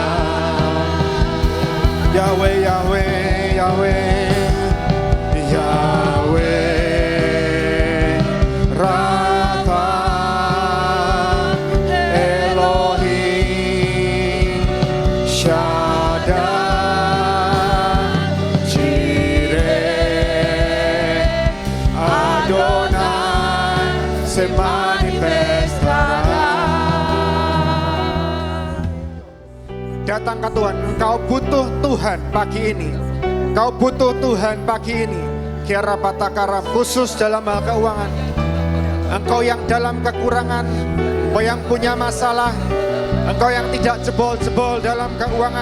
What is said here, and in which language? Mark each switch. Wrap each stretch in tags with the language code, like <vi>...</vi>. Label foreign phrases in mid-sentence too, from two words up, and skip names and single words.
<id>Yahweh, Rafa, Elohim, Shaddai, Jireh, Adonai,</id> <es>se manifestara.</es> <id>Datang ke Tuhan, engkau butuh Tuhan pagi ini. Engkau butuh Tuhan pagi ini. Kira batakara, khusus dalam hal keuangan. Engkau yang dalam kekurangan, engkau yang punya masalah, engkau yang tidak jebol-jebol dalam keuangan.</id>